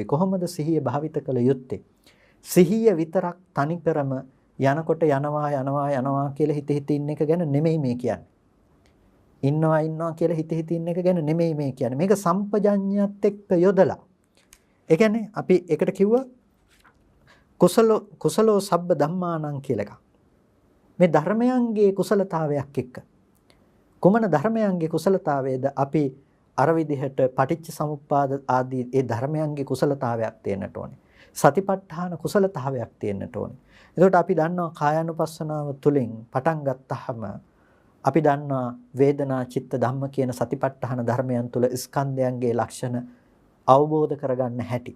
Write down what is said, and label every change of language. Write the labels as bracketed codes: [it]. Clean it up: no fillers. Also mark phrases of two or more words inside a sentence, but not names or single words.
[si] කොහොමද සිහිය භාවිත කළ යුත්තේ? සිහිය විතරක් තනිකරම යනකොට යනවා කියලා හිත ඉන්න එක ගැන නෙමෙයි මේ කියන්නේ. ඉන්නවා කියලා හිත ඉන්න එක ගැන නෙමෙයි මේ කියන්නේ. මේක සම්පජඤ්ඤයත් එක්ක යොදලා. ඒ කියන්නේ අපි ඒකට කිව්වා [pi] කුසලෝ සබ්බ ධම්මානං [si] කියලා එකක්. මේ ධර්මයන්ගේ කුසලතාවයක් එක්ක. කුමන ධර්මයන්ගේ කුසලතාවයේද අපි අර විදිහට පටිච්ච සමුප්පාද ආදී ඒ ධර්මයන්ගේ කුසලතාවයක් තියෙන්නට ඕනේ. සතිපට්ඨාන කුසලතාවයක් තියෙන්නට ඕනේ. එතකොට අපි දන්නවා කායानुපස්සනාව තුළින් පටන් ගත්තාම අපි දන්නවා වේදනා චිත්ත ධම්ම කියන සතිපට්ඨාන ධර්මයන් තුළ ස්කන්ධයන්ගේ ලක්ෂණ අවබෝධ කරගන්න හැටි.